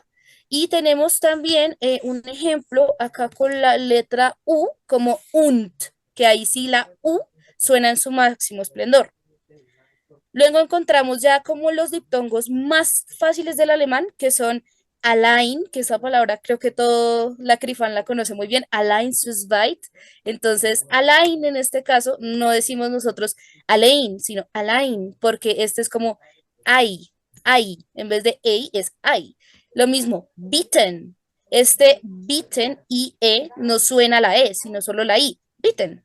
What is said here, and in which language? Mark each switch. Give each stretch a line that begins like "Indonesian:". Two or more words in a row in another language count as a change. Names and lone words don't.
Spanish: Y tenemos también un ejemplo acá con la letra U, como und, que ahí sí la U suena en su máximo esplendor. Luego encontramos ya como los diptongos más fáciles del alemán, que son allein, que esa palabra creo que todo la Crifan la conoce muy bien,
German: allein zu zweit.
Spanish: Entonces, allein en este caso no decimos nosotros allein, sino allein, porque este es como ay, en vez de ei es ay. Lo mismo, bitten. Este bitten y no suena la e, sino solo la i, bitten.